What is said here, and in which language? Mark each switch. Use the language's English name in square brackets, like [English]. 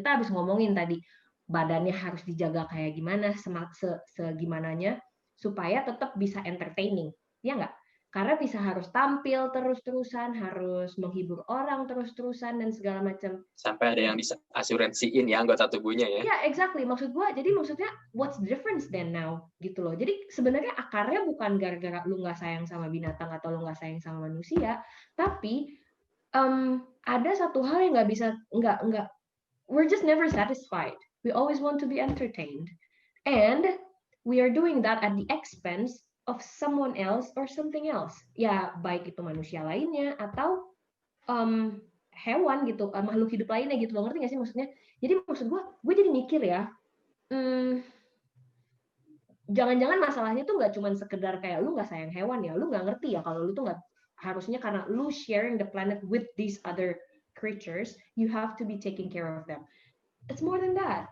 [Indonesian] Kita habis ngomongin tadi badannya harus dijaga kayak gimana, segimananya supaya tetap bisa entertaining, ya nggak? Karena bisa harus tampil terus-terusan, harus menghibur orang terus-terusan dan segala macam. Sampai ada yang diasuransiin ya anggota tubuhnya ya. [English] Ya, exactly. [Indonesian] Maksud gue, jadi maksudnya [English] what's the difference then now? [Indonesian] Gitu loh. Jadi sebenarnya akarnya bukan gara-gara lu nggak sayang sama binatang atau lu nggak sayang sama manusia, tapi ada satu hal yang nggak bisa, [English] we're just never satisfied. We always want to be entertained. And we are doing that at the expense of someone else or something else. [Indonesian] Ya, baik itu manusia lainnya atau hewan gitu, makhluk hidup lainnya gitu. Lo ngerti nggak sih maksudnya? Jadi maksud gue jadi mikir ya, jangan-jangan masalahnya tuh nggak cuma sekedar kayak lu nggak sayang hewan ya, lu nggak ngerti ya kalau lu tuh nggak harusnya, karena lu [English] sharing the planet with these other creatures, you have to be taking care of them. It's more than that.